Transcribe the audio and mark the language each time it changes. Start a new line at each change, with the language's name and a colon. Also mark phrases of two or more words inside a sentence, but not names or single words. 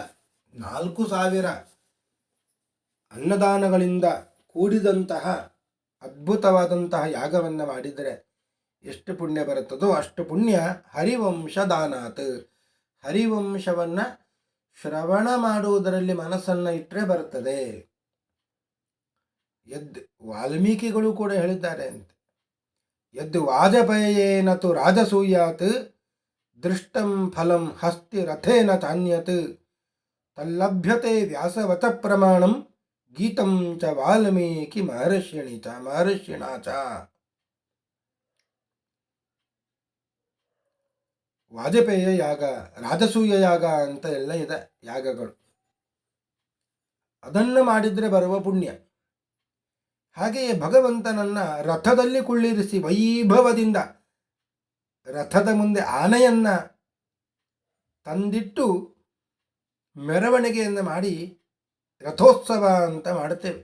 Kannada: 4000 ಅನ್ನದಾನಗಳಿಂದ ಕೂಡಿದಂತಹ ಅದ್ಭುತವಾದಂತಹ ಯಾಗವನ್ನು ಮಾಡಿದರೆ ಎಷ್ಟು ಪುಣ್ಯ ಬರುತ್ತದೋ ಅಷ್ಟು ಪುಣ್ಯ ಹರಿವಂಶದಾನಾತ್. ಹರಿವಂಶವನ್ನು ಶ್ರವಣ ಮಾಡುವುದರಲ್ಲಿ ಮನಸ್ಸನ್ನು ಇಟ್ಟರೆ ಬರುತ್ತದೆ. ವಾಲ್ಮೀಕಿಗಳು ಕೂಡ ಹೇಳಿದ್ದಾರೆ ಅಂತ,
Sanskrit: ಯದ್ ವಾಜಪೇಯೇನ ತು ರಾಜಸೂಯಾತ್ ದೃಷ್ಟಂ ಫಲಂ ಹಸ್ತಿ ರಥೇನ ಚಾನ್ಯತ್ ತಲ್ಲಭ್ಯತೆ ವ್ಯಾಸವಚ ಪ್ರಮಾಣಂ ಗೀತಂ ಚ ವಾಲ್ಮೀಕಿ ಮಹರ್ಷಿಣಾ ಚ.
Kannada: ವಾಜಪೇಯ ಯಾಗ, ರಾಜಸೂಯ ಯಾಗ ಅಂತ ಎಲ್ಲ ಇದೆ ಯಾಗಗಳು. ಅದನ್ನು ಮಾಡಿದರೆ ಬರುವ ಪುಣ್ಯ. ಹಾಗೆಯೇ ಭಗವಂತನನ್ನು ರಥದಲ್ಲಿ ಕುಳ್ಳಿರಿಸಿ ವೈಭವದಿಂದ ರಥದ ಮುಂದೆ ಆನೆಯನ್ನು ತಂದಿಟ್ಟು ಮೆರವಣಿಗೆಯನ್ನು ಮಾಡಿ ರಥೋತ್ಸವ ಅಂತ ಮಾಡುತ್ತೇವೆ.